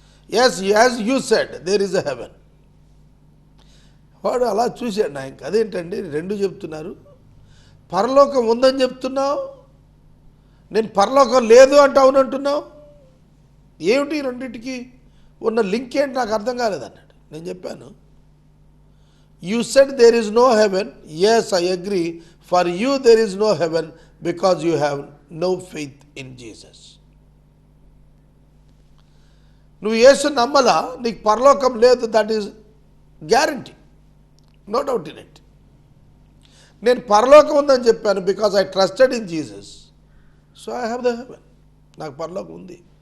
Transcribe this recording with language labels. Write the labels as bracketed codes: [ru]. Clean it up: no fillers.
[en] Yes, as you said there is a heaven. [te] వాడు అలా చూశాడు. నా ఇంక అదేంటండి రెండు చెప్తున్నారు, పరలోకం ఉందని చెప్తున్నావు, నేను పరలోకం లేదు అంటే అవునంటున్నావు, ఏమిటి రెండింటికి ఉన్న లింక్ ఏంటి నాకు అర్థం కాలేదన్నాడు. నేను చెప్పాను, [en] you said there is no heaven. Yes, I agree. For you there is no heaven because you have no faith in Jesus. [te] నువ్వు యేసు నమ్మలా, నీకు పరలోకం లేదు, [en] That is guarantee, no doubt in it. [te] నేను పరలోకం ఉందని చెప్పాను [en] Because I trusted in Jesus, so I have the heaven. [te] నాకు పరలోకం ఉంది.